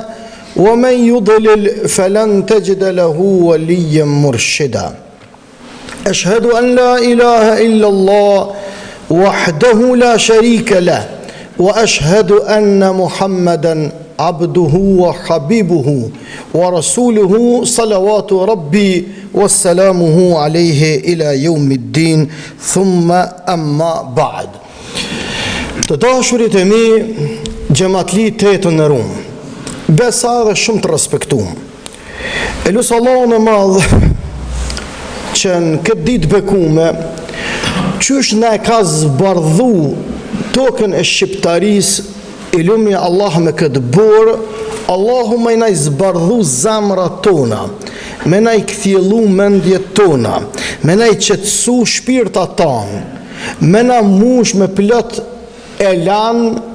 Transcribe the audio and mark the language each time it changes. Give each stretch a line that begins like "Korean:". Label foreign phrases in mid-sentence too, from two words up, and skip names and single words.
Arabic: ومن يضلل فلن تجد له وليا مرشدا أشهد أن لا إله إلا الله وحده لا شريك له وأشهد أن محمدا عبده وحبيبه ورسوله صلوات ربي وسلامه عليه إلى يوم الدين ثم أما بعد.
Albanian: Të dashurit e mi, xhamatli tetën në Rum, besa dhe shumë të respektuam. E lusë Allahun e madh që në këtë ditë bekume, qysh ne ka zbardhu tokën e shqiptaris, i lumja Allah me këtë borë, Allahu me na i zbardhu zamrat tona, me na i kthjellu mendjet tona, me na i qetësu shpirtat tanë, me na mush me plot elan,